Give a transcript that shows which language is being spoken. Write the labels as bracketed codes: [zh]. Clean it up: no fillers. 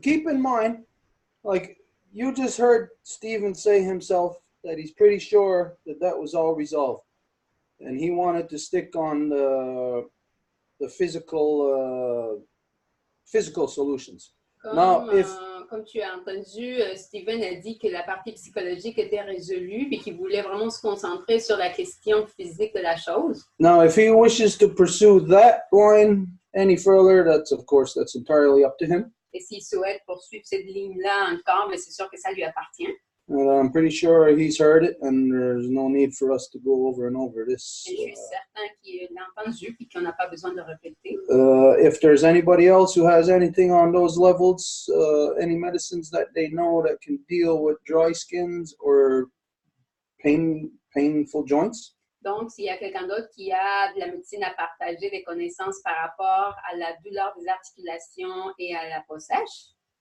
[en] Keep in mind, like you just heard Stephen say himself that he's pretty sure that was all resolved. And he wanted to stick on the physical solutions. [fr] Comme tu as entendu, Steven a dit que la partie psychologique était résolue et qu'il voulait vraiment se concentrer sur la question physique de la chose. [en] Now, if he wishes to pursue that line any further, that's entirely up to him. [fr] Et s'il souhaite poursuivre cette ligne-là encore, mais c'est sûr que ça lui appartient. [en] And I'm pretty sure he's heard it, and there's no need for us to go over and over this. [fr] Je suis certain qu'il l'a entendu et qu'on n'a pas besoin de répéter. [en] If there's anybody else who has anything on those levels, any medicines that they know that can deal with dry skins or painful joints. [fr] Donc, s'il y a quelqu'un d'autre qui a de la médecine à partager, des connaissances par rapport à la douleur des articulations et à la peau sèche.